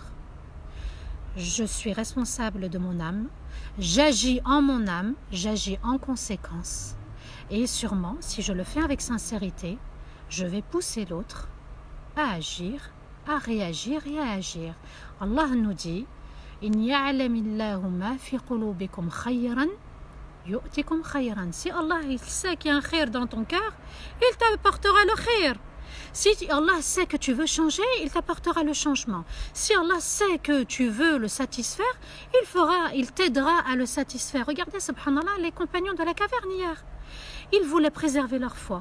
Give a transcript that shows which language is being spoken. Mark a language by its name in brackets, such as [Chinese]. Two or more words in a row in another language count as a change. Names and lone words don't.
[French] Je suis responsable de mon âme. J'agis en mon âme, j'agis en conséquence. Et sûrement, si je le fais avec sincérité, je vais pousser l'autre à agir, à réagir et à agir. Allah nous dit [Arabic] إن يعلم الله ما في قلوبكم خيرا يؤتكم خيرا. [French] Si Allah il sait qu'il y a un khayr dans ton cœur, il t'apportera le khayr. Si Allah sait que tu veux changer, il t'apportera le changement. Si Allah sait que tu veux le satisfaire, il t'aidera à le satisfaire. Regardez, subhanallah, les compagnons de la caverne hier. Ils voulaient préserver leur foi.